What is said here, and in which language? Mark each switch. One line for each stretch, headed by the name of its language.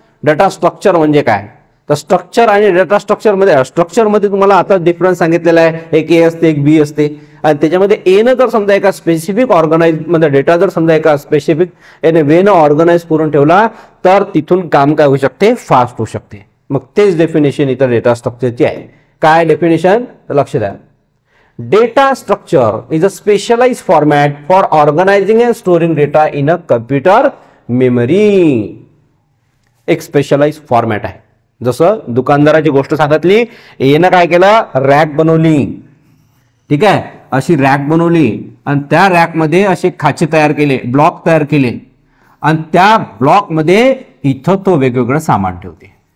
Marathi: Data structure म्हणजे काय? तर स्ट्रक्चर आणि डेटा स्ट्रक्चर मध्ये तुम्हाला आता डिफरन्स सांगितलेला आहे. एक ए असते, एक बी असते. आणि त्याच्यामध्ये ए न जर समजा एका स्पेसिफिक ऑर्गनाइज मध्ये डेटा जर समजा एका स्पेसिफिक वे न ऑर्गनाइज करून ठेवला तर तिथून काम काय होऊ शकते? फास्ट होऊ शकते. मग तेच डेफिनेशन इथं डेटा स्ट्रक्चरची आहे. काय डेफिनेशन? लक्ष द्या.
English: Data structure is a specialized format for organizing and storing data in a computer memory.
Marathi: एक स्पेशलाइज फॉर्मॅट आहे. जसं दुकानदाराची गोष्ट सांगितली, येणं काय केलं? रॅक बनवली. ठीक आहे. अशी रॅक बनवली आणि त्या रॅक मध्ये असे खाचे तयार केले, ब्लॉक तयार केले आणि त्या ब्लॉक मध्ये इथं तो वेगवेगळं सामान ठेवते.